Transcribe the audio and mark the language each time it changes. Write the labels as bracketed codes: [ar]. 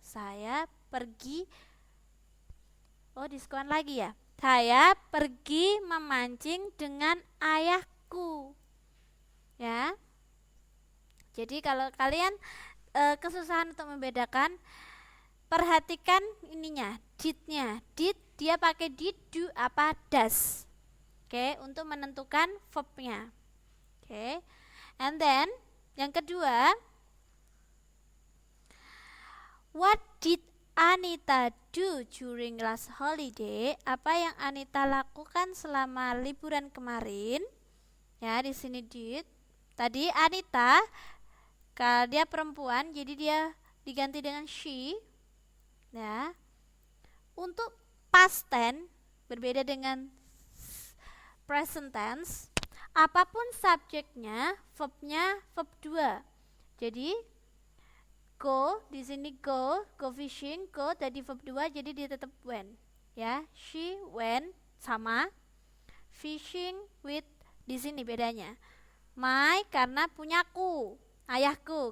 [id] Saya pergi diskon lagi ya. Saya pergi memancing dengan ayahku. Ya. Jadi kalau kalian kesusahan untuk membedakan, perhatikan ininya, did-nya. Did dia pakai did, do apa does. Oke, untuk menentukan verb-nya. Oke. [en] And then [id] yang kedua, [en] what did Anita do during last holiday? [id] Apa yang Anita lakukan selama liburan kemarin? Ya, di sini did. Tadi Anita, dia perempuan, jadi dia diganti dengan she. Ya. Untuk past tense berbeda dengan present tense. Apapun subjeknya, verbnya verb 2. Jadi go, di sini [en] go fishing, [id] go tadi verb 2 jadi dia tetap when. ya. [en] She went [id] sama, [en] fishing with [id] di sini bedanya. My karena punyaku, ayahku.